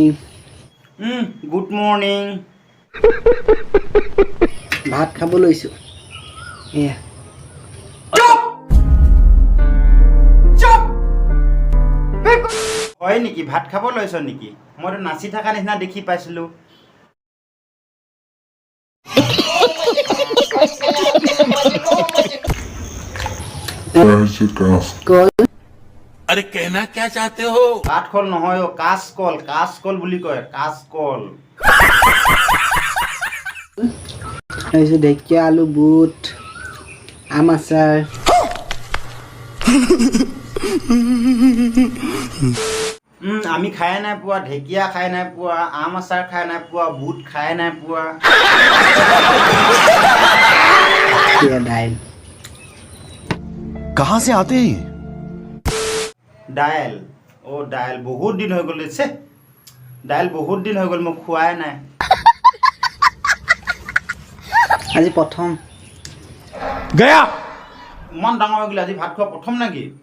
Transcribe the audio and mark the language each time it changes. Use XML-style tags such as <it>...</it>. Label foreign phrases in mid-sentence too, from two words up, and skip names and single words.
<en>good morning</en> <as>ভাত খাব লৈছো এয়া হয় নেকি ভাত খাব লৈছ নেকি মইতো নাচি থকা নিচিনা দেখি পাইছিলো</as> <hi>अरे कहना क्या चाहते हो</hi> <as>কাঠকল নহয় অ কাচকল বুলি কয় কাচকল তাৰপিছত ঢেকীয়া আলু বুট আম আচাৰ আমি খাই নাই পোৱা ঢেকীয়া খাই নাই পোৱা আম আচাৰ খাই নাই পোৱা বুট খাই নাই পোৱা দাইল</as> <hi>कहाँ से आते हैं</hi> <as>দাইল দাইল বহুত দিন হৈ গ'ল ছে দাইল বহুত দিন হৈ গ'ল মই খোৱাই নাই আজি প্ৰথম</as> <hi>गया</hi> <as>ইমান ডাঙৰ হৈ গ'ল আজি ভাত খোৱা প্ৰথম নেকি</as>